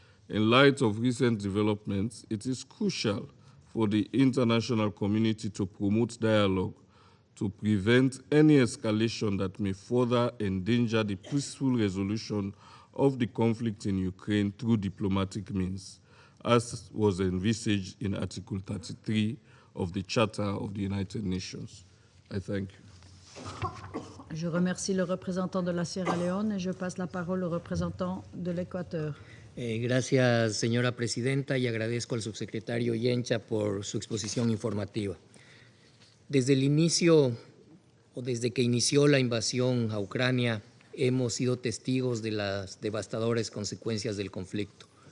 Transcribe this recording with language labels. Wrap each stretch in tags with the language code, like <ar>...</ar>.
<en>In light of recent developments, it is crucial for the international community to promote dialogue to prevent any escalation that may further endanger the peaceful resolution of the conflict in Ukraine through diplomatic means, as was envisaged in Article 33 of the Charter of the United Nations. I thank you.</en> <fr>Je remercie le représentant de la Sierra Leone et je passe la parole au représentant de l'Équateur.</fr> <es>Gracias, señora presidenta, y agradezco al subsecretario Jencha por su exposición informativa. Desde el inicio o desde que inició la invasión a Ucrania, hemos sido testigos de las devastadoras consecuencias del conflicto.</es>